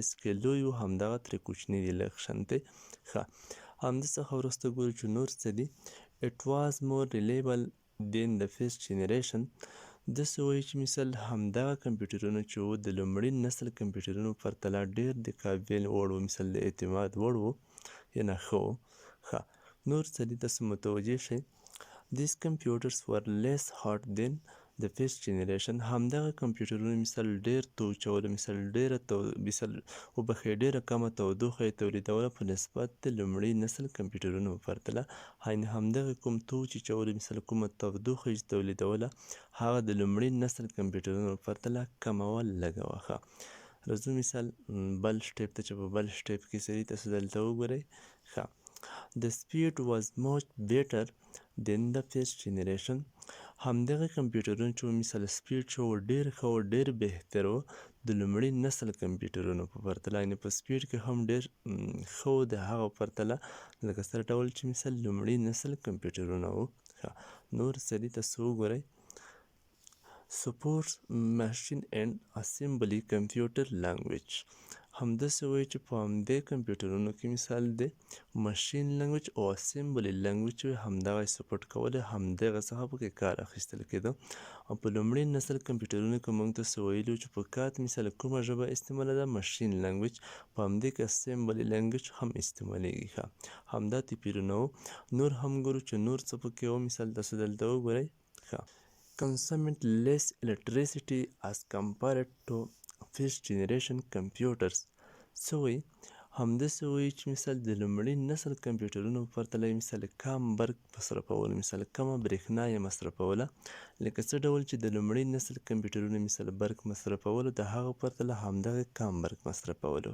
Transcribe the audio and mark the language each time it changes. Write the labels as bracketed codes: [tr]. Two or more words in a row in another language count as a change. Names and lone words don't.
[ps] کې لوی وو همدغه ترې کوچني دي لږ شانتې ښه همدې څخه وروسته ګورو چې نور څه دي [en] it was more reliable than the first generation [ps] داسې وایي چې مثال همدغه کمپیوټرونه چې وو د لومړي نسل کمپیوټرونو په پرتله ډېر د قابل وړ وو مثال د اعتماد وړ وو یعنې ښه وو ښه نور څه دي تاسو متوجه شئ [en] These computers were less hot than the first generation [ps] همدغه کمپیوټرونه مثال ډېر توچوله مثال ډېره کمه تودوخه یې تولیدوله په نسبت د لومړي نسل کمپیوټرونو په پرتله همدغه کوم توچ چې چوله مثال کومه تودوخه یې تولیدوله هغه د لومړي نسل کمپیوټرونو په پرتله کمه وه لږه وه ښه راځو مثال بل سټیپ ته چې په بل سټیپ کې څه دي تاسو دلته وګورئ ښه [en] The speed was much better than the first generation [ps] همدغه کمپیوټرونه چې مثال سپیډ چې و ډېر ښه و ډېر بهتر و د لومړي نسل کمپیوټرونو په پرتله یعنې په سپیډ کې هم ډېر ښه و د هغه په پرتله لکه څه ډول چې مثال لومړي نسل کمپیوټرونه و نور څه دي تاسو وګورئ [en] supports machine and assembly computer language [ps] همداسې وایي چې په همدې کمپیوټرونو کې مثال دی [en] machine language [ps] او [en] assembly language [ps] همدغه سپورټ کولی همدغه څخه پکې کار اخیستل کېده او په لومړي نسل کمپیوټرونو کې موږ تاسو ویلي چې په کار مثال کومه ژبه استعمالېده [en] machine language [ps] په همدې کې [en] assembly language [ps] هم استعمالیږي ښه همدا توپیرونه و نور هم ګورو چې نور څه پکې و مثال تاسو دلته وګورئ ښه [en] consumed less electricity as compared to first generation computers [ps] څه وایي همداسې وایي چې مثال د لومړي نسل کمپیوټرونو په پرتله مثال کم برق مصرفول، مثال کمه برېښنا یې مصرفوله، لکه څه ډول چې د لومړي نسل کمپیوټرونو مثال برق مصرفولو د هغه په پرتله همدغه کم برق مصرفولو.